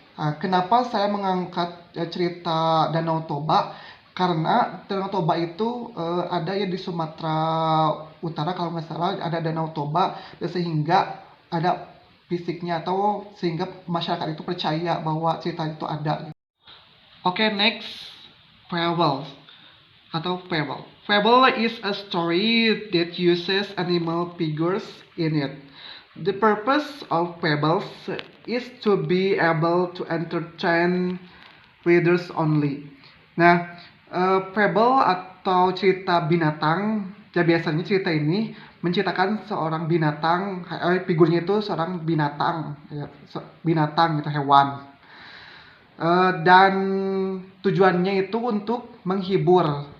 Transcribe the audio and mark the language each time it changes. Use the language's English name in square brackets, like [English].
[Indonesian] Nah, kenapa saya mengangkat cerita Danau Toba? Karena Danau Toba itu ada ya di Sumatera Utara kalau nggak salah, ada Danau Toba, sehingga ada fisiknya, atau sehingga masyarakat itu percaya bahwa cerita itu ada. Oke, next, fable atau fable. [English] Fable is a story that uses animal figures in it. The purpose of fables is to be able to entertain readers only. [Indonesian] Nah, fable atau cerita binatang, ya biasanya cerita ini menceritakan seorang binatang, figurnya itu seorang binatang, binatang itu hewan. Dan tujuannya itu untuk menghibur.